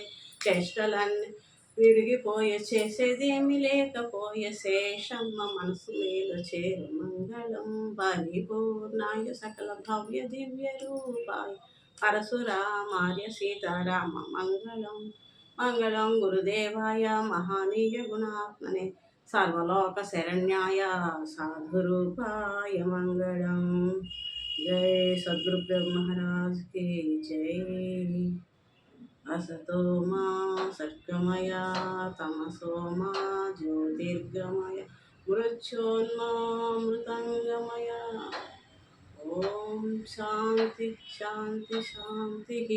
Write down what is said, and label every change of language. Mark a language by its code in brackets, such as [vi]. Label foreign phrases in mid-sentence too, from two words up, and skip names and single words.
[te] చేష్టలన్నీ విరిగిపోయే చేసేదేమి లేకపోయే శేషమ్మ మనసు మేలు చేరు మంగళం [sa] పరిపూర్ణాయ సకల భవ్య దివ్య రూపాయ పరశురామార్య సీతారామ మంగళం. మంగళం గురుదేవాయ మహానీయ గుణాత్మనే సర్వలోక శరణ్యాయ సాధురూపాయ మంగళం. [hi] జై సద్గురు బ్రహ్మ మహారాజ్కి జై. [sa] असतो मा सद्गमय तमसो मा ज्योतिर्गमय मृत्योन्मा मृतंगमय. ओम शांति शांति शांति.